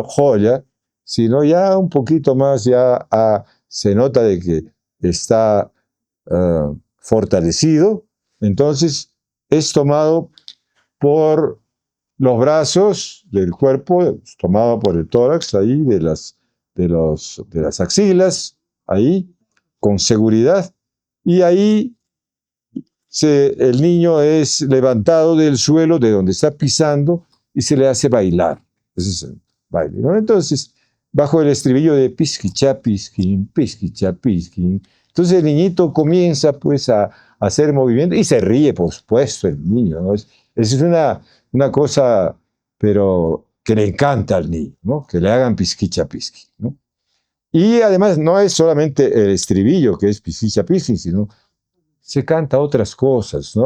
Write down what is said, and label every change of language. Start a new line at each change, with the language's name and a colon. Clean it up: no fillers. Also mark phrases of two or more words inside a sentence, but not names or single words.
Spanish: Joya, sino ya un poquito más, se nota de que está fortalecido, entonces es tomado por los brazos del cuerpo, tomado por el tórax, ahí de las axilas, ahí, con seguridad, y ahí el niño es levantado del suelo de donde está pisando y se le hace bailar. Ese es el baile, ¿no? Entonces, bajo el estribillo de pisquicha, pisquín, pisquicha, pisquín, entonces el niñito comienza pues a hacer movimiento y se ríe, por supuesto, el niño, ¿no? Es una cosa, pero que le encanta al niño, ¿no? Que le hagan pisquicha, pisquín, ¿no? Y además no es solamente el estribillo que es pisquicha, pisquín, sino se canta otras cosas, ¿no?